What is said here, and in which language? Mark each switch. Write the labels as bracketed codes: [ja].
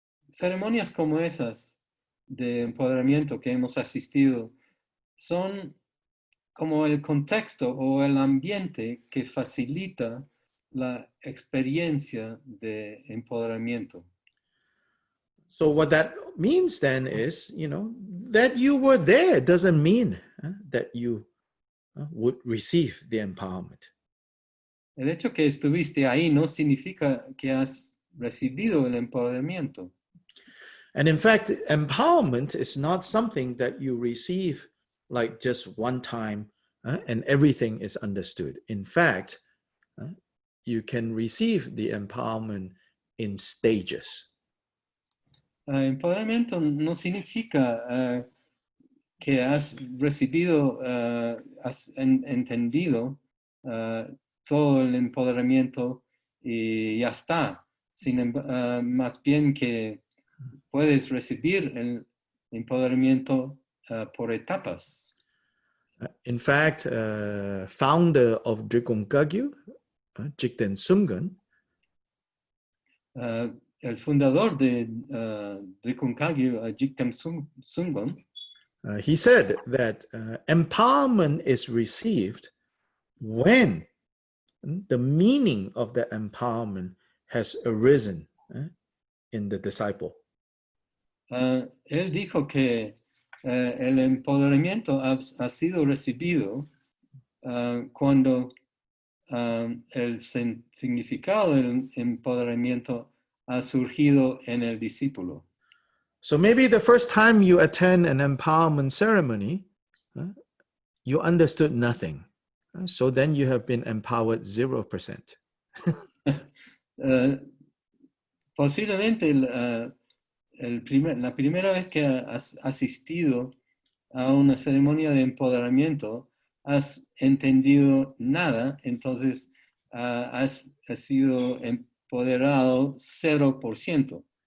[es] Ceremonias como esas de empoderamiento que hemos asistido son como el contexto o el ambiente que facilita la experiencia de empoderamiento. [en] So what that means then is, you know, that you were there doesn't mean that you would receive the empowerment. [es] El hecho que estuviste ahí no significa que has recibido el empoderamiento. [en] And in fact, empowerment is not something that you receive like just one time and everything is understood. In fact, you can receive the empowerment in stages. [es] Empoderamiento no significa que has recibido, has entendido todo el empoderamiento y ya está. Más bien que puedes recibir el empoderamiento por etapas. [en] In fact, founder of Drikung Kagyu, Jigten Sumgun, [es] el fundador de Drikung Kagyu, Jigten Sumgun, [en] he said that empowerment is received when the meaning of the empowerment has arisen in the disciple. [es] él dijo que el empoderamiento ha sido recibido cuando el significado del empoderamiento ha surgido en el discípulo. [en] So maybe the first time you attend an empowerment ceremony, you understood nothing. So then you have been empowered 0%. [es] Posiblemente la primera vez que has asistido a una ceremonia de empoderamiento, has entendido nada, entonces has sido empoderado 0%.